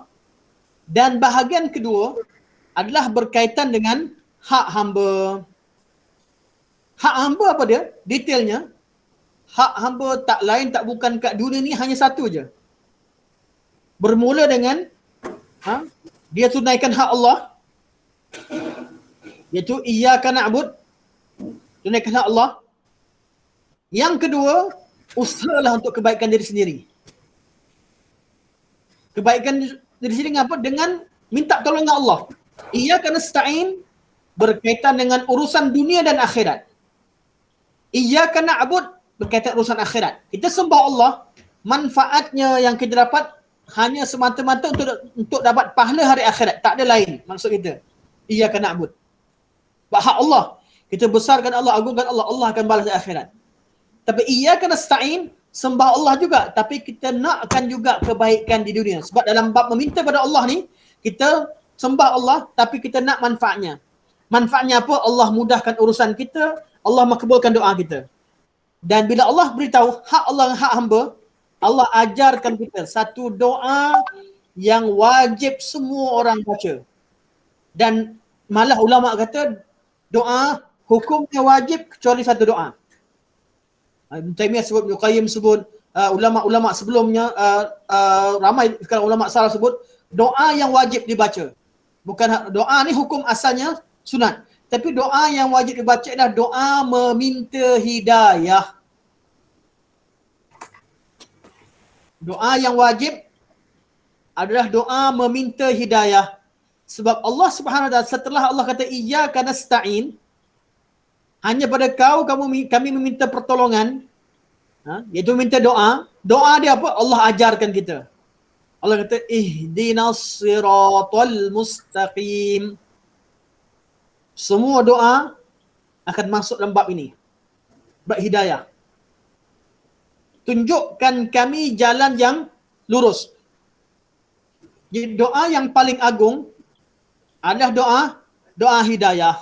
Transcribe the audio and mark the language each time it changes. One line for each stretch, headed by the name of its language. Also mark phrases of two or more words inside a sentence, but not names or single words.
Malay: Dan bahagian kedua adalah berkaitan dengan hak hamba. Hak hamba apa dia? Detailnya, hak hamba tak lain tak bukan kat dunia ni hanya satu je. Bermula dengan dia tunaikan hak Allah, iaitu
Arabic: إياك نعبد,
Malay: tunaikan hak Allah. Yang kedua, usahalah untuk kebaikan diri sendiri. Kebaikan di sini dengan apa? Dengan minta tolong dengan Allah.
Arabic: إياك نستعين
Malay: berkaitan dengan urusan dunia dan akhirat.
Arabic: إياك نعبد
Malay: berkaitan urusan akhirat. Kita sembah Allah, manfaatnya yang kita dapat hanya semata-mata untuk dapat pahala hari akhirat. Tak ada lain maksud kita.
Arabic: إياك نعبد.
Malay: Hak Allah. Kita besarkan Allah, agungkan Allah, Allah akan balas di akhirat. Tapi
Arabic: إياك نستعين,
Malay: sembah Allah juga, tapi kita nakkan juga kebaikan di dunia. Sebab dalam bab meminta pada Allah ni, kita sembah Allah tapi kita nak manfaatnya. Manfaatnya apa? Allah mudahkan urusan kita, Allah makbulkan doa kita. Dan bila Allah beritahu hak Allah dan hak hamba, Allah ajarkan kita satu doa yang wajib semua orang baca. Dan malah ulama kata doa hukumnya wajib kecuali satu doa. Ibn Taymiyah sebut, Ibn Qayyim sebut, ulama-ulama sebelumnya, ramai sekarang ulama salaf sebut, doa yang wajib dibaca. Bukan doa ni hukum asalnya sunat. Tapi doa yang wajib dibaca adalah doa meminta hidayah. Doa yang wajib adalah doa meminta hidayah. Sebab Allah
Arabic: سبحانه وتعالى
Malay: setelah Allah kata
Arabic: إياك نستعين,
Malay: hanya pada kami meminta pertolongan, iaitu meminta doa. Doa dia apa? Allah ajarkan kita. Allah kata
Arabic: اهدنا الصراط المستقيم.
Malay: Semua doa akan masuk dalam bab ini. Bab hidayah. Tunjukkan kami jalan yang lurus. Jadi doa yang paling agung adalah doa hidayah.